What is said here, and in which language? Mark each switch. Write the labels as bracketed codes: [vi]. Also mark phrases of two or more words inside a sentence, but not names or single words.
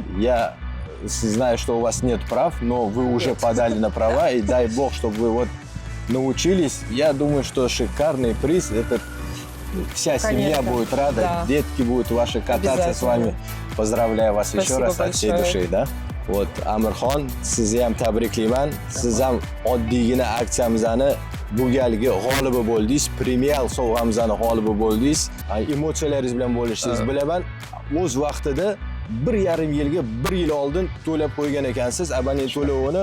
[ru] Я знаю, что у вас нет прав, но вы уже подали на права, и дай бог, чтобы вы научились. Я думаю, что шикарный приз. Это вся семья будет рада, да. Детки будут ваши кататься с вами. Поздравляю вас. Спасибо еще раз от всей души, да? [uz] Amirxon, sizni ham tabriklayman. Siz ham Oddiygina aksiyamizni bu galgi g'olibi bo'ldingiz. Premial sovg'amizni g'olibi bo'ldingiz. Emotsiyalaringiz bilan bo'lishingizni bilaman. O'z vaqtida 1,5 yilga 1 yil oldin to'lab qo'ygan ekansiz abonent to'lovini.